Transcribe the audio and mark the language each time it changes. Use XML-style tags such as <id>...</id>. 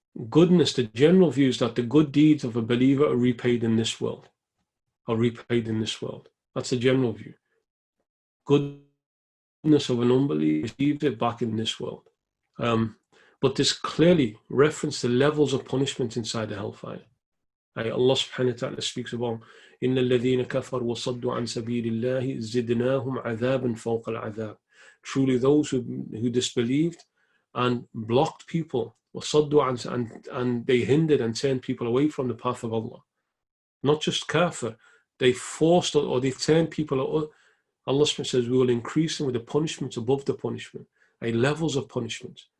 <en>Goodness, the general view is that the good deeds of a believer are repaid in this world. That's the general view. Goodness of an unbeliever received it back in this world. But this clearly references the levels of punishment inside the hellfire. Allah subhanahu wa ta'ala speaks about</en> <ar>إِنَّ الَّذِينَ كَفَرُوا وَصَدُّوا عَنْ سَبِيلِ اللَّهِ زِدْنَاهُمْ عَذَابًا فَوْقَ الْعَذَابِ.</ar> <en>Truly those who disbelieved and blocked people, and they hindered and turned people away from the path of Allah. Not just kafir, they forced or they turned people away. Allah says we will increase them with the punishments above the punishment, levels of punishment.</en>